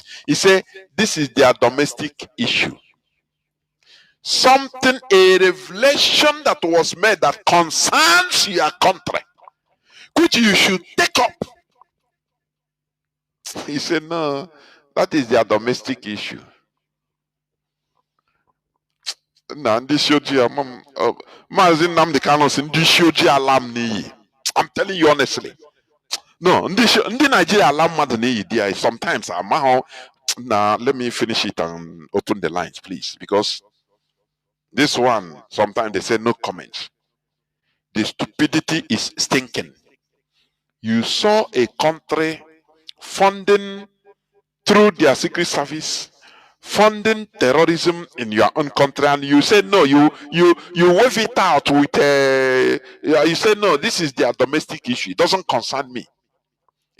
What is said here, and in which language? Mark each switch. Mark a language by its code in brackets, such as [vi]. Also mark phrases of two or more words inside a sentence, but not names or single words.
[en] He said, this is their domestic issue. A revelation that was made that concerns your country, which you should take up. He said, no, that is their domestic issue. [ig] Mazi Nnamdi Kanu si ndị isi ojii ala m n'iyi. [en] I'm telling you honestly. No, [ig] ndị Nigeria ala mmadụ n'iyi [en] there sometimes [ig] amaghọ. [en] Now let me finish it and open the lines, please, because this one sometimes they say no comments. The stupidity is stinking. You saw a country funding through their secret service, funding terrorism in your own country, and you say no, you wave it out with you say no, this is their domestic issue, it doesn't concern me.